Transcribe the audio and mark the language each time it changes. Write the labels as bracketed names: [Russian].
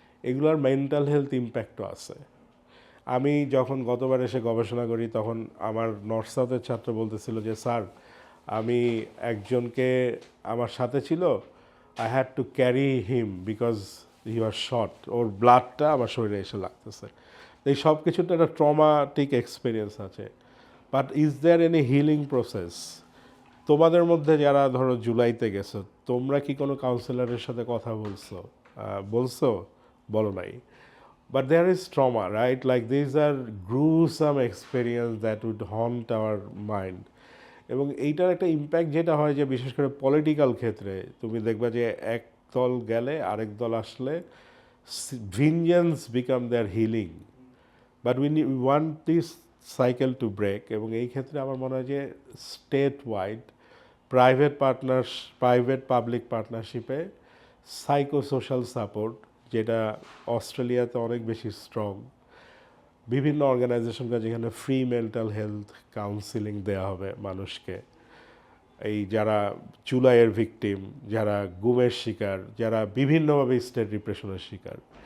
[Bangla] এগুলোর mental health ইম্প্যাক্টও আছে। আমি যখন গতবার এসে গবেষণা করি, তখন আমার নর্থ সাউথের ছাত্র বলতেছিল যে স্যার, আমি একজনকে আমার সাথে ছিল, [English] I had to carry him because he was short, [Bangla] ওর ব্লাডটা আমার শরীরে এসে লাগতেছে। এই সব কিছুতে একটা ট্রমাটিক এক্সপিরিয়েন্স আছে। [English] But is there any healing process? [Bangla] তোমাদের মধ্যে যারা ধরো জুলাইতে গেছো, তোমরা কি কোনো কাউন্সিলরের সাথে কথা বলছো? বলো নাই। [English] But there is trauma, right? Like these are gruesome experience that would haunt our mind. [Bangla] এবং এইটার একটা ইম্প্যাক্ট যেটা হয় যে বিশেষ করে পলিটিক্যাল ক্ষেত্রে তুমি দেখবা যে এক দল গেলে আরেক দল আসলে [English] Vengeance became their healing. But we want this cycle to break. [Bangla] এবং এই ক্ষেত্রে আমার মনে হয় যে state wide private public পার্টনারশিপে psychosocial support, যেটা অস্ট্রেলিয়াতে অনেক বেশি স্ট্রং, বিভিন্ন অর্গানাইজেশনকে যেখানে ফ্রি মেন্টাল হেলথ কাউন্সিলিং দেওয়া হবে মানুষকে, এই যারা চুলাইয়ের ভিকটিম, যারা গুমের শিকার, যারা বিভিন্নভাবে স্টেট রিপ্রেশনের শিকার।